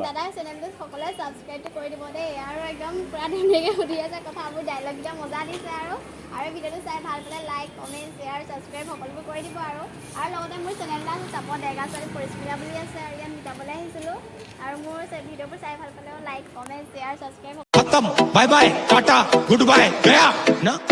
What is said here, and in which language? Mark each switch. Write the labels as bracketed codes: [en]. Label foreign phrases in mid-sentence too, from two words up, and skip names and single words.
[as] দাদাৰ চেনেলটো সকলোৱে ছাবস্ক্ৰাইবটো কৰি দিব দেই আৰু একদম পূৰা ধুনীয়াকৈ সুধি আছে কথাবোৰ ডাইলগকেইটা মজা দিছে আৰু ভিডিঅ'টো চাই ভাল পালে [en] like comment share subscribe [as] সকলোবোৰ কৰি দিব আৰু লগতে মোৰ চেনেল এটা আছে চাপৰ ডেগা ছোৱালী পৰিস্মিতা বুলি আছে আৰু ইয়াত মিতাবলৈ আহিছিলোঁ আৰু মোৰ ভিডিঅ'বোৰ চাই ভাল পালেও [en] like comment share subscribe खत्म bye bye tata good bye [hi] गया ना